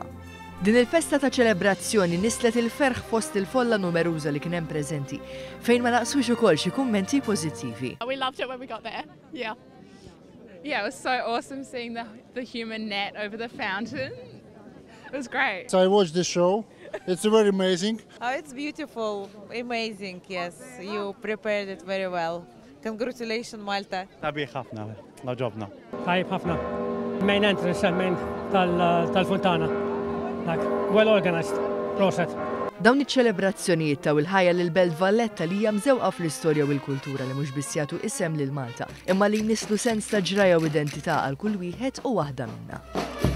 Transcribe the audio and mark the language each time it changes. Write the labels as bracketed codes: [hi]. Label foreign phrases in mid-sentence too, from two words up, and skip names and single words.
[mt] Din il-festa ta' ċelebrazzjoni nislet il-ferħ fost il-folla numeruża li kien hemm preżenti fejn ma naqsux ukoll xi kummenti pożittivi. [en] We loved it when we got there. Yeah. Yeah, it was so awesome seeing the human net over the fountain. It was great. So I watched the show. It's very amazing. Oh, it's beautiful, amazing, yes. You prepared it very well. Congratulations, Malta. [mt] Sabiħ ħafna, ġobna. Tajib ħafna. [en] Main entrance, main tal-Funtana. Well organized, [mt] proset. Dawn iċ-ċelebrazzjonijiet taw il-ħajja lill-Belt Valletta li hija mżewqa fl-istorja u l-kultura li mhux biss jagħtu isem lil Malta, imma li jnislu sens ta' ġraja u identità għal kull wieħed u waħda minnha.